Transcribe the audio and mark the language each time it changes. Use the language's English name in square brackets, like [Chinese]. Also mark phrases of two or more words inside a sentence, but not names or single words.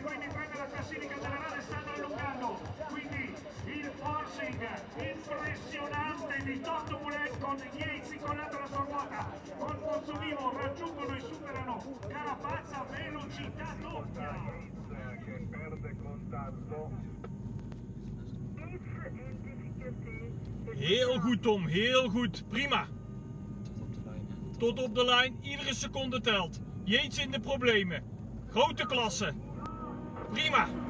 [Italian] primi tre della classifica generale stanno allungando, quindi il forcing impressionante di Tom Dumoulin con Yates incollato alla sua ruota, con Pozzovivo raggiungono e superano Carapazza, velocità doppia. Che perde contatto. [Dutch] Heel goed, Tom, heel goed. Prima. Tot op de lijn, iedere seconde telt. Yates in de problemen. Grote klasse. Prima.